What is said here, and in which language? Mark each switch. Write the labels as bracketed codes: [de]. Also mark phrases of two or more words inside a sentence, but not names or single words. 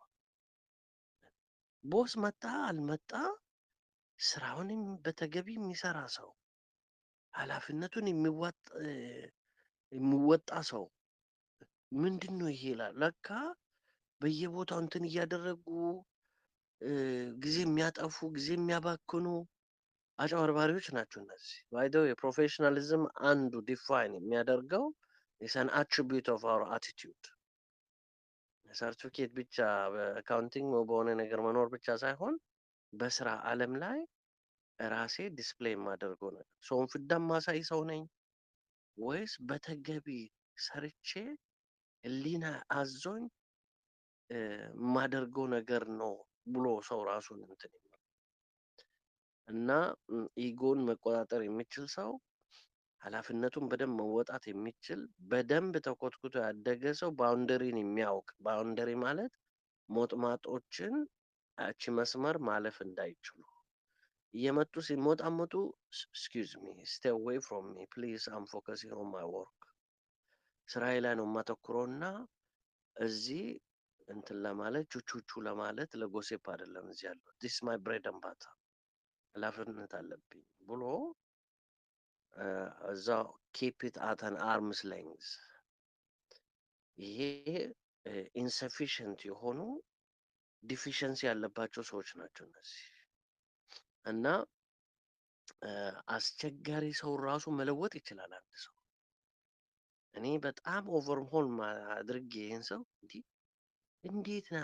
[am] ቦስ መጣ አልመጣ ስራውንም በተገቢ የሚሰራ ሰው ኃላፊነቱን የሚወጣ ሰው ምንድን ነው ይሄ ይላል። ለካ በየቦታው እንትን እያደረጉ ጊዜ የሚያጠፉ ጊዜ የሚያባክኑ አጭበርባሪዎች ናቸው እነዚህ። ባይደው የፕሮፌሽናሊዝም አንዱ ዲፋይን የሚያደርገው is [en] an attribute of our attitude። [am] ሰርቲፊኬት ብቻ በአካውንቲንግ በሆነ ነገር መኖር ብቻ ሳይሆን በስራ ዓለም ላይ ራሴ ዲስፕሌይ የማደርገው ነገር ሰውን ፍዳም ማሳይ ሰው ነኝ ወይስ በተገቢ ሰርቼ ህሊና አዞኝ የማደርገው ነገር ነው ብሎ ሰው ራሱን እንትን ይላል። እና ኢጎን መቆጣጠር የሚችል ሰው ኃላፊነቱን በደንብ መወጣት የሚችል በደንብ ተኮትኩቶ ያደገ ሰው ባውንደሪን የሚያውቅ ባውንደሪ ማለት ሞጥማጦችን እቺ መስመር ማለፍ እንዳይችሉ እየመጡ ሲሞጣሞጡ [en] excuse me stay away from me please I'm focusing on my work [am] ስራዬ ላይ ነው የማተኩረውና እዚህ እንትን ለማለት ቹቹቹ ለማለት ለጎሴፕ አይደለም እዚህ ያለው [en] this is my bread and butter [am] ኃላፊነት አለብኝ ብሎ እዛው [en] keep it at an arm's length [am] ይሄ insufficient የሆኑ ዲፊሸንሲ ያለባቸው ሰዎች ናቸው እነዚህ። እና አስቸጋሪ ሰው ራሱ መለወጥ ይችላል አንድ ሰው። እኔ በጣም ኦቨርሆል አድርጌ ይህን ሰው እንዴት ነህ